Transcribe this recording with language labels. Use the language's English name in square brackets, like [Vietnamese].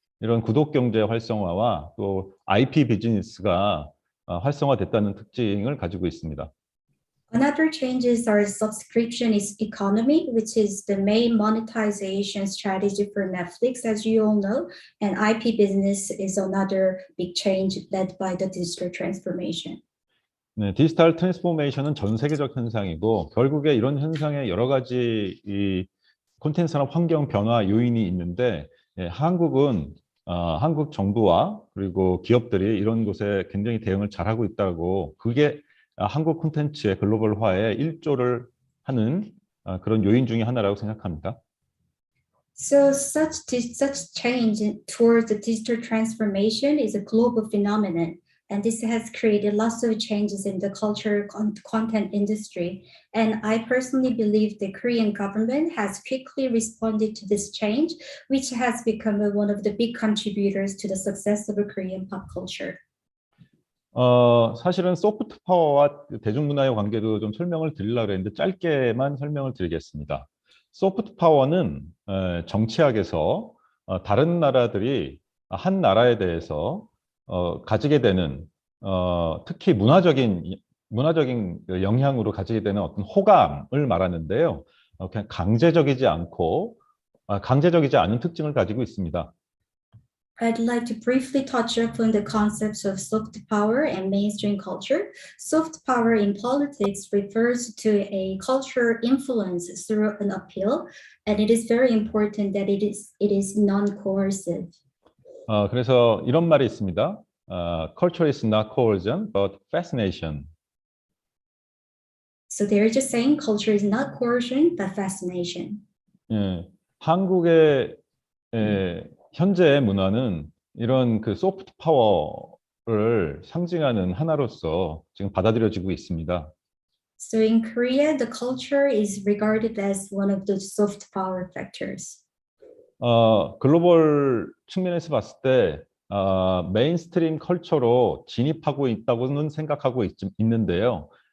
[Korean] 이런 구독 경제 활성화와 또 IP 비즈니스가 활성화됐다는 특징을 가지고 있습니다. [English] Another changes are subscription economy, which is the main monetization strategy for Netflix, as you all know, and IP business is another big change led by the digital transformation. [Korean] 네, 디지털 트랜스포메이션은 전 세계적 현상이고 결국에 이런 현상에 여러 가지 이 콘텐츠 산업 환경 변화 요인이 있는데 한국은 한국 정부와 그리고 기업들이 이런 곳에 굉장히 대응을 잘하고 있다고 그게 한국 콘텐츠의 글로벌화에 일조를 하는 그런 요인 중에 하나라고 생각합니다. [English] So such change towards the digital transformation is a global phenomenon, and this has created lots of changes in the culture content industry. And I personally believe the Korean government has quickly responded to this change, which has become one of the big contributors to the success of Korean pop culture. [Korean] 사실은 소프트 파워와 대중문화의 관계도 좀 설명을 드리려고 했는데 짧게만 설명을 드리겠습니다. 소프트 파워는 정치학에서 다른 나라들이 한 나라에 대해서 가지게 되는 특히 문화적인 영향으로 가지게 되는 어떤 호감을 말하는데요. 그냥 강제적이지 않은 특징을 가지고 있습니다. [English] I'd like to briefly touch upon the concepts of soft power and mainstream culture. Soft power in politics refers to a cultural influence through an appeal, and it is very important that it is non-coercive. [Korean] 그래서 이런 말이 있습니다. [English] Culture is not coercion, but fascination. So they're just saying culture is not coercion, but fascination. [Korean] 예, 한국의 현재의 문화는 이런 그 소프트 파워를 상징하는 하나로서 지금 받아들여지고 있습니다. [English] So in Korea, the culture is regarded as one of the soft power factors. [Korean] 글로벌 측면에서 봤을 때 메인스트림 컬처로 진입하고 있다고는 생각하고 있는데요.